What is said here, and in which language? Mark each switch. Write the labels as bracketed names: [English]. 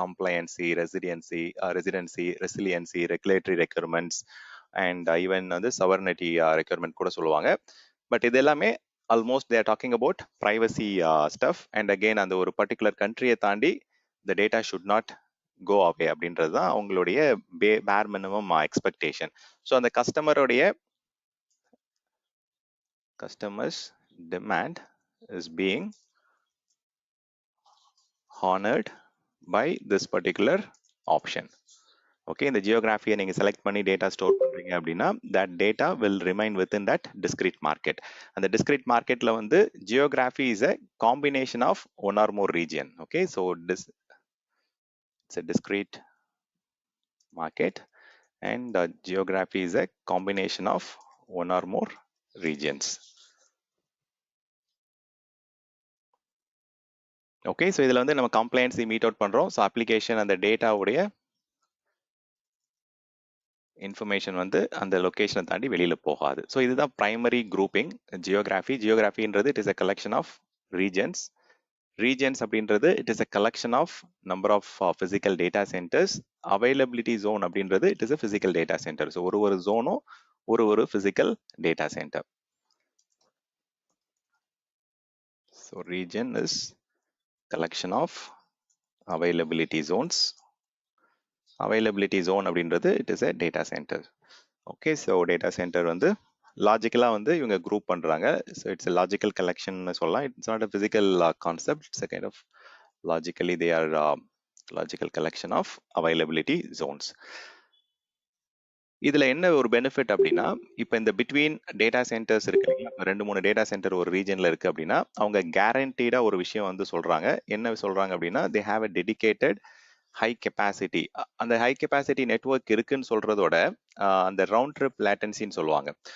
[Tamil] கம்ப்ளையன்சி, residency, resilience, regulatory requirements and even வந்து சவர்னிட்டி requirement கூட சொல்லுவாங்க. [English] But இது எல்லாமே almost they are talking about privacy stuff. [Tamil] And again அந்த ஒரு பர்டிகுலர் கண்ட்ரியை தாண்டி [English] the data should not go away [Tamil] அப்படின்றது தான் அவங்களுடைய பேர் மினிமம் எக்ஸ்பெக்டேஷன். [English] So அந்த customers demand is being honored by this particular option. [Tamil] Okay, இந்த ஜியோகிராஃபியை நீங்க செலக்ட் பண்ணி டேட்டா ஸ்டோர் பண்றீங்க அப்படின்னா [English] That data will remain within that discrete market. [Tamil] அந்த டிஸ்கிரீட் மார்க்கெட்ல வந்து [English] Geography is a combination of one or more region. Okay, so it's a discrete market and geography is a combination of one or more regions. [Tamil] Okay, so இதில் வந்து நம்ம கம்ப்ளைன்ஸை meet out பண்ணுறோம். So application அந்த டேட்டாவுடைய information வந்து அந்த லொக்கேஷனை தாண்டி வெளியில் போகாது. ஸோ இதுதான் primary grouping geography. ஜியோகிராஃபின்றது [English] It is a collection of regions. [Tamil] Regions அப்படின்றது [English] It is a collection of number of physical data centres. [Tamil] Availability zone அப்படின்றது [English] It is a physical data centre. [Tamil] So ஒரு ஜோனும் ஒரு physical data centre. [English] So region is collection of availability zones. Availability zone அப்படின்றது it is a data center. [Tamil] Okay, so data center வந்து லாஜிக்கலா வந்து இவங்க group பண்றாங்க. [English] So it's a logical collection [Tamil] சொல்லலாம். [English] It's not a physical concept. It's a kind of logically they are logical collection of availability zones. [Tamil] இதுல என்ன ஒரு benefit அப்படின்னா, இப்ப இந்த பிட்வீன் டேட்டா சென்டர்ஸ் இருக்கு இல்லைங்களா, 2-3 டேட்டா சென்டர் ஒரு ரீஜன்ல இருக்கு அப்படின்னா அவங்க கேரண்டீடா ஒரு விஷயம் வந்து சொல்றாங்க. என்ன சொல்றாங்க அப்படின்னா [English] They have a dedicated high capacity. [Tamil] அந்த ஹை கெப்பாசிட்டி நெட்வொர்க் இருக்குன்னு சொல்றதோட அந்த ரவுண்ட் ட்ரிப் லேட்டன்சின்னு சொல்லுவாங்க.